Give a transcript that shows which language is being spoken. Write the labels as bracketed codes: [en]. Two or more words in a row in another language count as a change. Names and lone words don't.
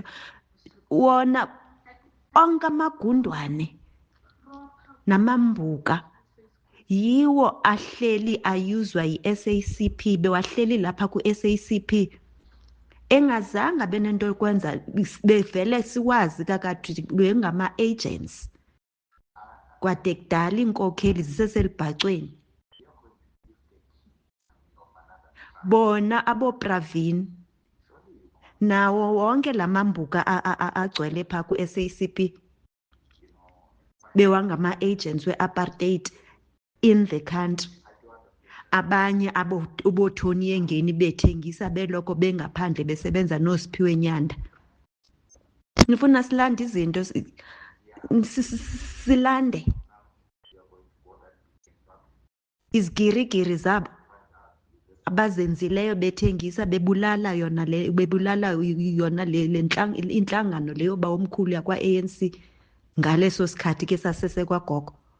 [zu] Wona onke amagundwane namambuka yiwo ahleli ayuzwa yi-SACP, bewahleli lapha ku-SACP engazange benento yokwenza, bevele siwazi kakade bengama-agents kwade kudala inkokheli ziseselibhacweni. Bona aboPravin nawo wonke lamambuka agcwele pha ku-SACP bewangama-agents we-apartheid [en] in the country. [zu] Abanye aboThoni Engeni bethengisa beloko bengaphandle besebenza noSiphiwe Nyanda. Nifuna silande izinto, silande izigirigiri zabo abazenzileyo bethengisa bebulala yona inhlangano leyo bawomkhulu yakwa-ANC ngaleso sikhathi ke sasesekwagogo.